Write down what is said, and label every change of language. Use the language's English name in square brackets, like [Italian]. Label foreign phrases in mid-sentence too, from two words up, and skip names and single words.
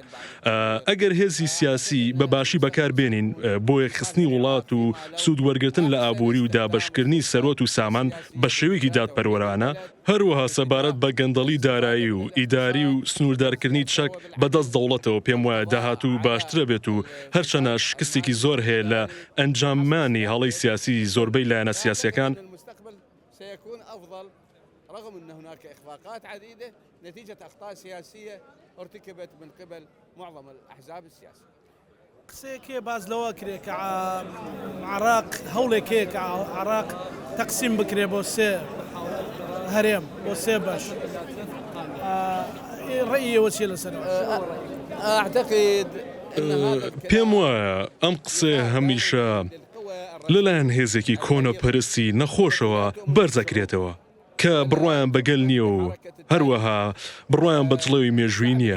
[Central Kurdish] ئەگەر هێزی سیاسی بەباشی بەکاربێنین بۆ یەکخستنی وڵات و سوودوەرگرتن لە ئابووری و دابەشکردنی سەرۆت و سامان بە شێوەیەکی دادپەروەرانە، هەروەها سەبارەت بە گەندەڵی دارایی و ئیداری و سنووردارکردنی چەک بەدەست دەوڵەتەوە پێم وایە داهاتوو باشترە بێت و هەرچەنە شکستێکی زۆر هەیە لە ئەنجامانی هەڵی سیاسی زۆربەی لایەنە سیاسیەکان [Arabic] سيكون أفضل رغم أن هناك إخفاقات عديدة نتيجة أخطاء سياسية ارتكبت من قبل معظم الأحزاب السياسية. [Central Kurdish] قسەیەکێ باز لەوە کرێ کە عراق هەوڵێکێ کە عراق تەقسیم بکرێ بۆ سێ هەرێم بۆ سێ بەش. ڕێی وەچی لەسەر؟ [Arabic] أعتقد [Central Kurdish] پێم وایە ئەم قسەیە هەمیشە لەلایەن هێزێکی کۆنەپەرستی نەخۆشەوە بەرزەکرێتەوە کە بڕوایان بەگەل نییە و هەروەها بڕوایان بە جڵەوی مێژووی نییە.